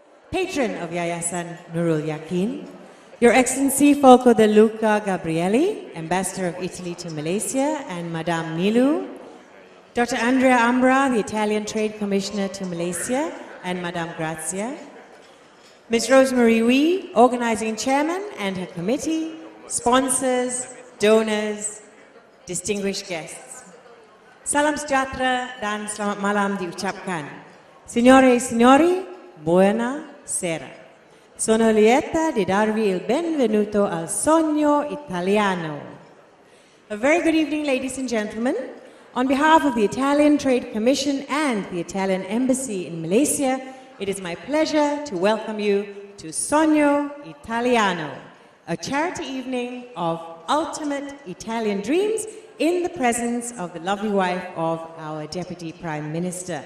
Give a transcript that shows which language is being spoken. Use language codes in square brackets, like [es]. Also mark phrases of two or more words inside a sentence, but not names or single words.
[en] patron of Yayasan Nurul Yaqin, Your Excellency Folco de Luca Gabrielli, Ambassador of Italy to Malaysia, and Madame Nilu, Dr. Andrea Ambra, the Italian Trade Commissioner to Malaysia, and Madame Grazia, Ms. Rosemary Wee, Organizing Chairman, and her committee, sponsors, donors, distinguished guests. [ms] Salam sejahtera dan selamat malam diucapkan. [it] Signore e signori, buona sera. Sono lieta di darvi il benvenuto al Sogno Italiano. [en] A very good evening, ladies and gentlemen. On behalf of the Italian Trade Commission and the Italian Embassy in Malaysia, it is my pleasure to welcome you to Sogno Italiano, a charity evening of ultimate Italian dreams in the presence of the lovely wife of our Deputy Prime Minister.